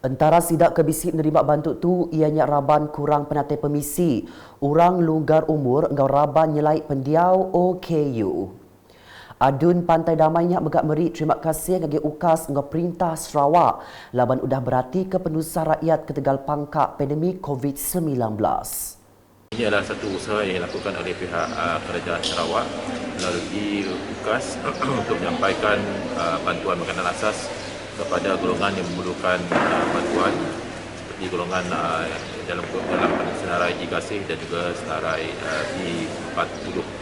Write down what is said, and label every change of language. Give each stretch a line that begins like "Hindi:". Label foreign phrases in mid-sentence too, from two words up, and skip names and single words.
Iban: Antara sidak kebisik menerima bantu tu ianya raban kurang penatai permisi orang longgar umur engkau raban nyelai pendiau OKU. Adun Pantai Damainya megak meri terima kasih bagi UKAS dengan Perintah Sarawak laban udah berhati ke penusah rakyat ketegal pangkak pandemik COVID-19.
Malay: Ini adalah satu usaha yang dilakukan oleh pihak Kerajaan Sarawak melalui UKAS untuk menyampaikan bantuan makanan asas kepada golongan yang memerlukan bantuan seperti golongan dalam senarai G-Gasih dan juga senarai P40.